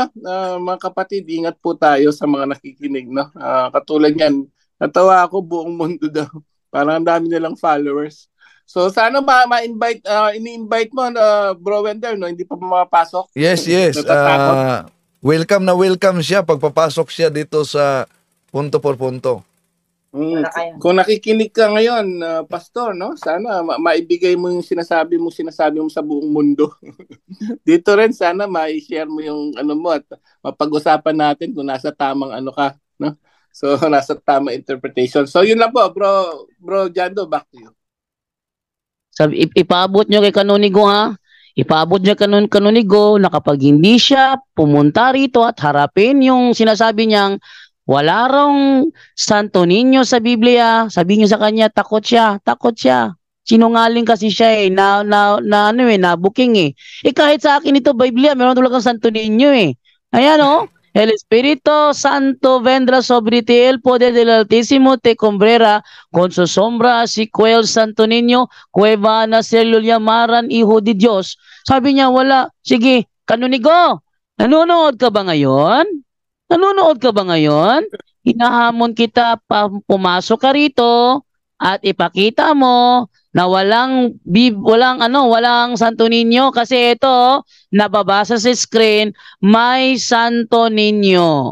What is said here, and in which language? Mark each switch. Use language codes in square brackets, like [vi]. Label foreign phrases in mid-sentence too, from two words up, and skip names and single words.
[tl] Mga kapatid, ingat po tayo sa mga nakikinig. No? Katulad yan, natawa ako buong mundo daw. Parang ang dami nilang followers. So, sana ma-invite, ini-invite mo, Bro Wendell, no? Hindi pa mapapasok. Yes. Welcome na welcome siya pagpapasok siya dito sa punto por punto. Kung nakikinig ka ngayon, pastor, no? Sana maibigay mo yung sinasabi mo sa buong mundo. Dito rin sana ma-share mo yung ano mo at mapag-usapan natin kung nasa tamang ano ka, no? So nasa tamang interpretation. So yun lang po, [en] bro Jando, back to you. [tl] Sabi, ipaabot nyo kay Kanonigo ha. Ipaabot niya Kanonigo na kapag hindi siya pumunta rito at harapin yung sinasabi niyang wala rong Santo Niño sa Biblia, sabi niyo sa kanya, takot siya. Sinungaling kasi siya na-booking eh. Kahit sa akin ito, Biblia, meron talagang Santo Niño eh. [es] Ayan El Espíritu Santo vendrá sobre ti, el poder del Altísimo te cumbrerá, con su sombra si el Santo Niño, cueva na lo llamaran Hijo de Dios. [tl] Sabi niya, wala. Sige, Kanonigo, nanonood ka ba ngayon? Hinahamon kita, pumasok ka rito at ipakita mo na walang Santo Niño kasi ito nababasa sa screen, may Santo Niño.